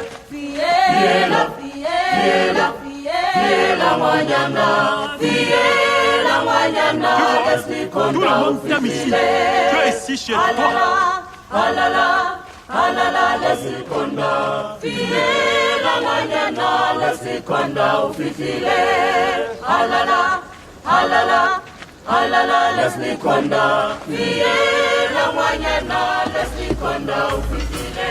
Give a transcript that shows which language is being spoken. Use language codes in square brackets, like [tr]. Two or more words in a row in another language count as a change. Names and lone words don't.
[zu] Fiela, fiela, fiela Wanyana. Fiela Wanyana, Leslie Konda ufikile. [fr] Tu es ici chez toi. [zu] Alala, alala, Leslie Konda. Fiela Wanyana, Leslie Konda ufikile. Alala, alala, alala, Leslie Konda. Fiela Wanyana, Leslie Konda ufikile.